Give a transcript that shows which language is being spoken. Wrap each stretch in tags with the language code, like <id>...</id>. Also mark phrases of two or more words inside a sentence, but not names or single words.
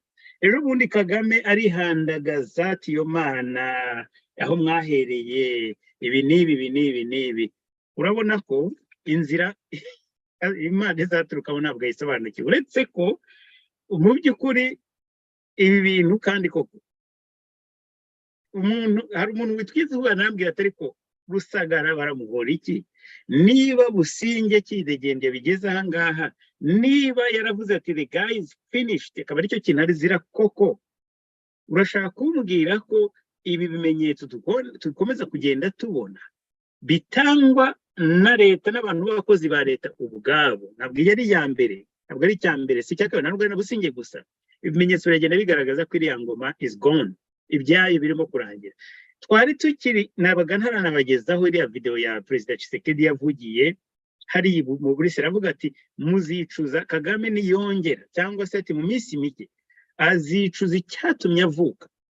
<rw>Rero ubundi Kagame arihandagaza ati yo mana aho mwahereye ibi nibi, urabona ko inzira Imana izaturukamo ntabwo yisobanukiwe, uretse ko mu by'ukuri ibi bintu kandi koko hari umuntu witwiza anambwira atari ko Rusagara baramuhora iki, niba Busingye kidegende bigeze aha ngaha, niba yaravuze ati</rw> <en>the guy is finished,</en> <rw>akaba aricyo kintu arizira koko, urashaka kumbwira ko ibi bimenyetso dukomeza kugenda tubona bitangwa na leta n'abantu b'abakozi ba leta ubwabo? Ntabwo yari ya mbere, ntabwo ari icya mbere, si cyakabiri, ntabwo ari na Busingye gusa. Ibimenyetso biragenda bigaragaza ko iriya ngoma</rw> <en>is gone,</en> <rw>ibyayo birimo kurangira. Twari tukiri nabaga ntaranabagezaho iriya video ya Perezida Tshisekedi yavugiye hari mu Burusiya, avuga ati muzicuza, Kagame niyongera cyangwa se ati mu minsi mike azicuza icyatumye avuka.</rw>